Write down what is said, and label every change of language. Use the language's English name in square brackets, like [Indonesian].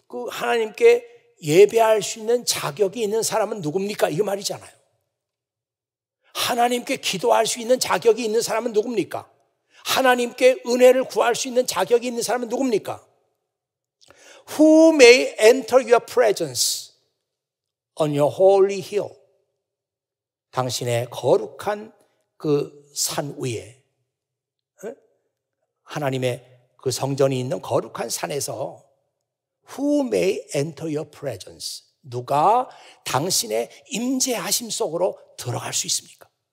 [Korean] 하나님께 예배할 수 있는 자격이 있는 사람은 누굽니까? 이 말이잖아요. 하나님께 기도할 수 있는 자격이 있는 사람은 누굽니까? 하나님께 은혜를 구할 수 있는 자격이 있는 사람은 누굽니까? [English] Who may enter your presence on your holy hill? [Korean] 당신의 거룩한 그 산 위에, 하나님의 그 성전이 있는 거룩한 산에서 [English] Who may enter your presence? [Korean] 누가 당신의 임재하심 속으로 들어갈 수 있습니까?